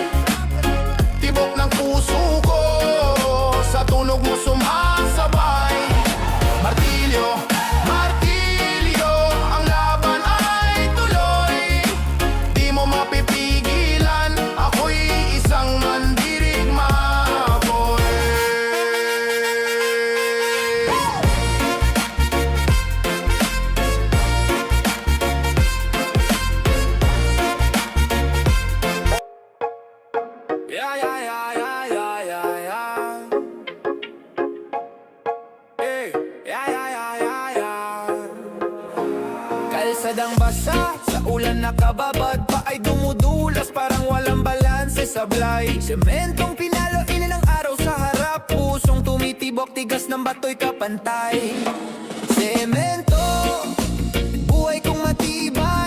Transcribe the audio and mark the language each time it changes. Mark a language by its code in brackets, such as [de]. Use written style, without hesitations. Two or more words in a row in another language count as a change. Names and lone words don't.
[tl] Tibok ng puso ko, sa tunog mo sumasabay. Martilyo, martilyo, ang laban ay tuloy. Di mo mapipigilan, ako'y isang mandirigma boy. [en] Yeah, yeah, yeah, yeah, yeah, yeah, yeah. Hey, yeah, yeah, yeah, yeah, yeah. [tl] Kalsadang basa, sa ulan nakababad pa ay dumudulas, parang walang balanse sablay. Sementong pinalo, ilan ang araw sa harap. Pusong tumitibok, tigas ng bato'y kapantay. Semento, buhay kong matibay.